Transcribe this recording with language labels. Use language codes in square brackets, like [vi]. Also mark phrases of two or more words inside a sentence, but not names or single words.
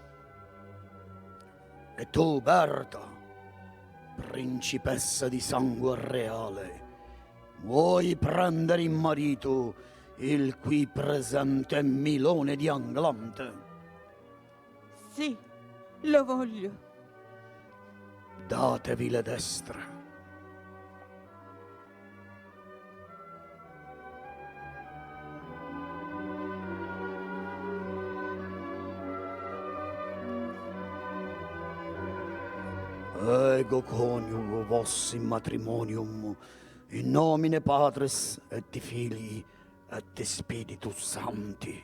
[it] E tu, Berta, principessa di sangue reale, vuoi prendere in marito il qui presente Milone di Anglante? Sì, lo voglio. Datevi le destre. [la] Ego coniugo vos in matrimonium, in nomine Patris et Filii et Spiritus Sancti.